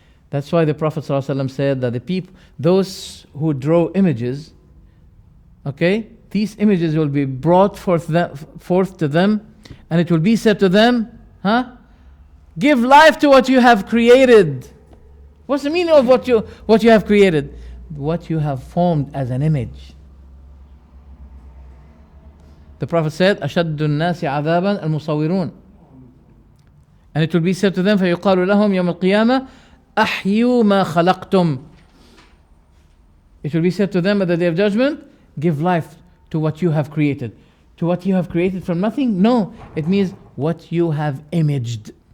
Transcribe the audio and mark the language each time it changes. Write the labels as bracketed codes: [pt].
[en] That's why the Prophet ﷺ said that the people, those who draw images, okay, these images will be brought forth to them, and it will be said to them, give life to what you have created. What's the meaning of what you have created? What you have formed as an image. The Prophet said, [ar] أَشَدُّ النَّاسِ عَذَابًا الْمُصَوِّرُونَ. [en] And it will be said to them, [ar] فَيُقَالُ لَهُمْ يَوْمَ الْقِيَامَةِ أَحْيُوا مَا خَلَقْتُمْ. [en] It will be said to them at the Day of Judgment, give life to what you have created. To what you have created from nothing? No, it means what you have imaged.